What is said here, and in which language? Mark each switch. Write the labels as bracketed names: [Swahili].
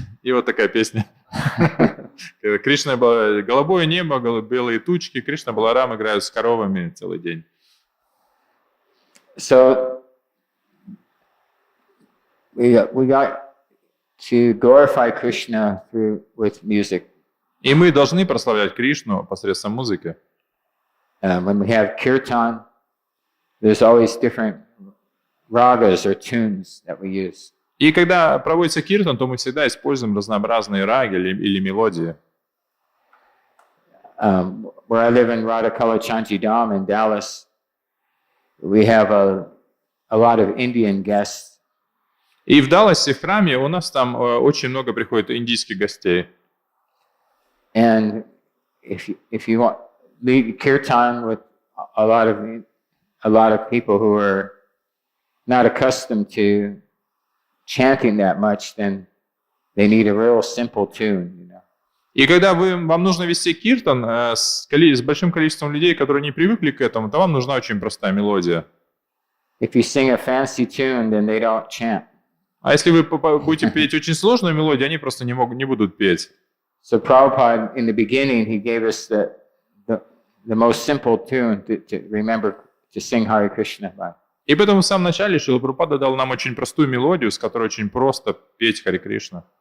[Russian] И вот такая песня. Кришна, голубое небо, белые тучки, Кришна, Баларам играют с коровами целый день. [English] So we got to glorify Krishna with music. [Russian] И мы должны прославлять Кришну посредством музыки. [English] When we have kirtan, there's always different ragas or tunes that we use. [Russian] И когда проводится киртан, то мы всегда используем разнообразные раги или мелодии. [English] Where I live in Radhakalachanti-dham in Dallas, we have a lot of Indian guests. [Russian] И в Далласе, в храме, у нас там очень много приходит индийских гостей. [English] And if you want lead kirtan with a lot of people who are not accustomed to chanting that much, then they need a real simple tune, you know. [Russian] И когда вам нужно вести киртан с большим количеством людей, которые не привыкли к этому, то вам нужна очень простая мелодия. [English] If you sing a fancy tune, then they don't chant. [Russian] А если вы будете петь очень сложную мелодию, они просто не будут петь. [English] So Prabhupada, in the beginning, he gave us the most simple tune to remember to sing Hare Krishna by. [Russian] И поэтому в самом начале Шрила Прабхупада дал нам очень простую мелодию, с которой очень просто петь Харе Кришна.